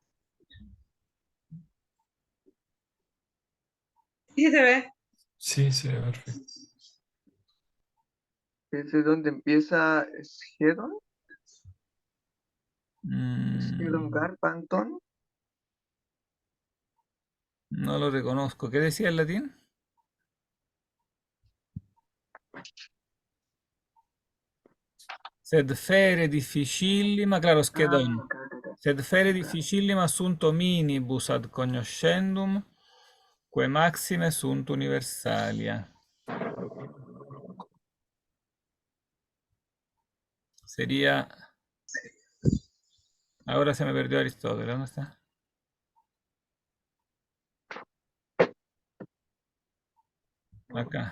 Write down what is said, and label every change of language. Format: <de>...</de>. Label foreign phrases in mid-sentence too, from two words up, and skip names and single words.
<es>Sí se ve. Sí, sí, perfecto. ¿Ese es donde empieza Schedon? Schedon Mm, Garpanton. no lo reconozco. ¿Qué decía el latín?</es> <la>Sed fere difficillima,</la> <es>claro, schedon. Acá.</es> <la>Sed fere difficillima sunt hominibus ad cognoscendum, Que maxime sunt universalia.</la> <es>Sería... Ahora se me perdió Aristóteles. ¿Dónde está? Acá.</es>